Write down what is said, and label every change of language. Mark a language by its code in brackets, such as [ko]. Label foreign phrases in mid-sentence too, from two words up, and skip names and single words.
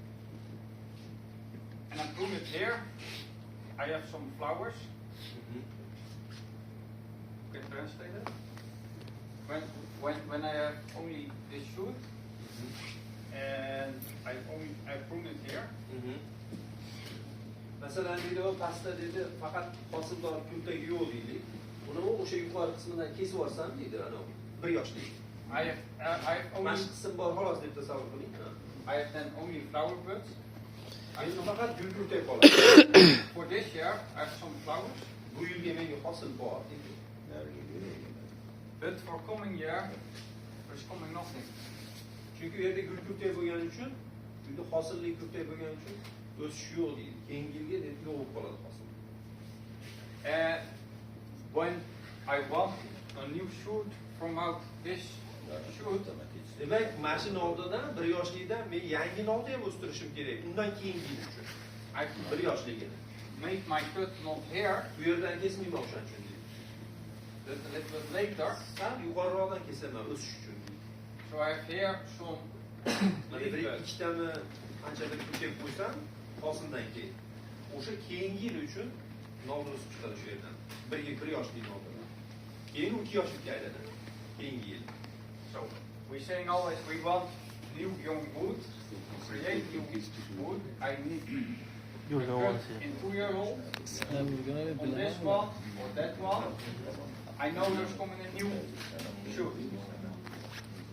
[en] And I prune it here. I have some flowers. Can you translate it? When I have only this shoot, and I prune it here. [uz] Masalan, deydi, o pastda deydi, faqat hosildor kurtagi yo'q deydi. Uni o'sha yuqori qismidan kesib olsam deydi, ana 1 yoshlik. [en] I have only. [uz] Mana shu qism bor xolos deb tasavvur qiling. [en] I have then only flower buds. [uz] Endi faqat gul kurtak qoladi. [en] For this year, I have some flowers. [uz] Bu yilga menga hosil bor deydi. [en] But for coming year, there's coming nothing. [uz] Chunki u yerda gul kurtak bo'lgani uchun, bunda hosilli kurtak bo'lgani uchun o'sish yo'q deydi. Keyingi yilga deb yo'q bo'lib qoladi hosil. [en] When I want a new shoot from out this shoot, [uz] demak, mana shu novdadan 1 yoshlikdan men yangi novda ham o'stirishim kerak. Undan keyingi yil uchun. [en] I [uz] 1 yoshligini. [en] make my cut not here, [uz] Bu yerdan kesmayman o'shaning uchun deydi. [en] but a little bit later. [uz] Sal yuqoriroqdan kesaman o'sish uchun. [en] So I have here some. [uz] Mana bir ikkitami qanchadir kurtak qo'ysam, hosildan keyin. O'sha keyingi yil uchun novda o'sib chiqadi shu yerdan. 1 yoshlik novdadan. Keyin u 2 yoshlikka aylanadi. Keyingi yil. [en] So we're saying always we want new young wood, create new wood. I need You a know cut what? in 2 year old on this one or that one. I know there's coming a new shoot.